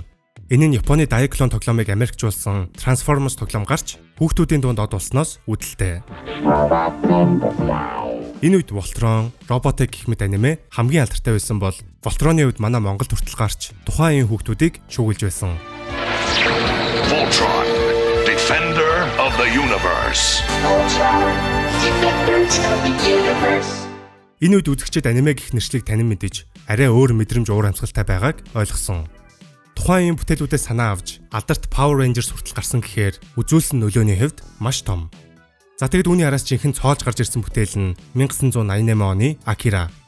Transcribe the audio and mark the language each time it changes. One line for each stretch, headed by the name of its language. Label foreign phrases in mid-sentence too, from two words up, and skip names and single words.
Mongolian: Энэ нь Японы Diaclone тоглоомыг Америкчуулсан Transformers тоглоом гарч хүүхдүүдийн дунд од болсноос үүдэлтэй. Энэ үед Voltron, Robotech гэх мэт аниме хамгийн алдартай байсан бол Voltron-ы үед манай Монголд хүртэл гарч тухайн үеийн хүүхдүүдийг шуугилж байсан.
English: Voltron, Defender of the Universe.
Mongolian: Энэ үед үзэгчид аниме гэх нэршлиг танин мэдэж арай өөр мэдрэмж уур амьсгалтай байгааг ойлгосон. Тухайн үеийн бүтээлүүдээс санаа авч алдарт Power Rangers хүртэл гарсан гэхээр үзүүлсэн нөлөөний хувьд маш том. За тэгэд үүний араас жинхэнэ цоолж гарч ирсэн бүтээл нь 1988 оны Akira.